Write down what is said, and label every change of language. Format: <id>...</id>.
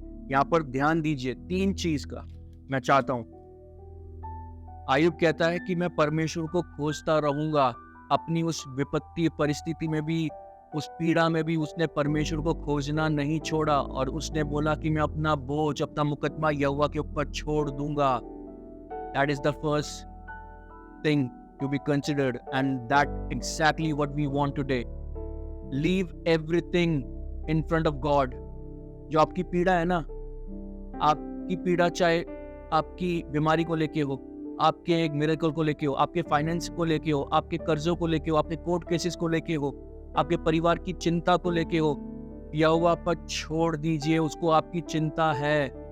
<hi>यहाँ पर ध्यान दीजिए, 3 चीज का मैं चाहता हूं। आयुब कहता है कि मैं परमेश्वर को खोजता रहूंगा। अपनी उस विपत्ति परिस्थिति में भी, उस पीड़ा में भी उसने परमेश्वर को खोजना नहीं छोड़ा और उसने बोला कि मैं अपना बोझ, अपना मुकदमा यहोवा के ऊपर छोड़ दूंगा।</hi> <en>That is the first thing to be considered, and that exactly what we want today. Leave everything in front of God.</en> <hi>जो आपकी पीड़ा है ना, आपकी पीड़ा चाहे आपकी बीमारी को लेके हो, आपके एक मिरेकल को लेके हो, आपके फाइनेंस को लेके हो, आपके कर्जों को लेके हो, आपके कोर्ट केसेस को लेके हो, आपके परिवार की चिंता को लेके हो, यहोवा पर छोड़ दीजिए। उसको आपकी चिंता है।</hi>